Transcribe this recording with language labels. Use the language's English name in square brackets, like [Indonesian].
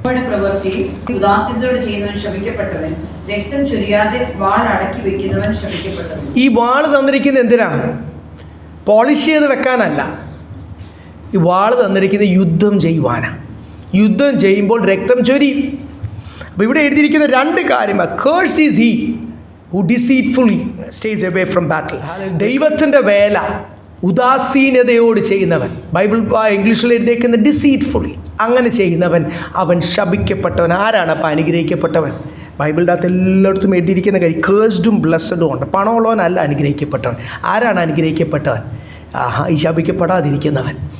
[Malayalam] പ്രവൃത്തി ഉദാസീനത്തോടെ ചെയ്യുന്നവൻ ശപിക്കപ്പെട്ടവൻ, രക്തം ചൊരിയാതെ വാൾ അടക്കി വെക്കുന്നവൻ ശപിക്കപ്പെട്ടവൻ. ഈ വാൾ തന്നിരിക്കുന്നത് എന്തിനാ? പോളിഷ് ചെയ്ത് വെക്കാനല്ല. ഈ വാൾ തന്നിരിക്കുന്നത് യുദ്ധം ചെയ്യുവാനാണ്. യുദ്ധം ചെയ്യുമ്പോൾ രക്തം ചൊരിയും. അപ്പോൾ ഇവിടെ എഴുതിയിരിക്കുന്ന 2 കാര്യമാണ്. [English] Cursed is he who deceitfully stays away from battle. [Malayalam] ദൈവത്തിൻ്റെ വേല ഉദാസീനതയോട് ചെയ്യുന്നവൻ, ബൈബിൾ ഇംഗ്ലീഷിൽ എഴുതിയിരിക്കുന്ന ഡിസീറ്റ്ഫുള്ളി, അങ്ങനെ ചെയ്യുന്നവൻ അവൻ ശപിക്കപ്പെട്ടവൻ. ആരാണ് അപ്പം അനുഗ്രഹിക്കപ്പെട്ടവൻ? ബൈബിളിൻ്റെ അകത്ത് എല്ലായിടത്തും എഴുതിയിരിക്കുന്ന കാര്യം കേഴ്സ്ഡും ബ്ലെസ്സഡും ഉണ്ട്. പണമുള്ളവനല്ല അനുഗ്രഹിക്കപ്പെട്ടവൻ. ആരാണ് അനുഗ്രഹിക്കപ്പെട്ടവൻ? ഈ ശപിക്കപ്പെടാതിരിക്കുന്നവൻ.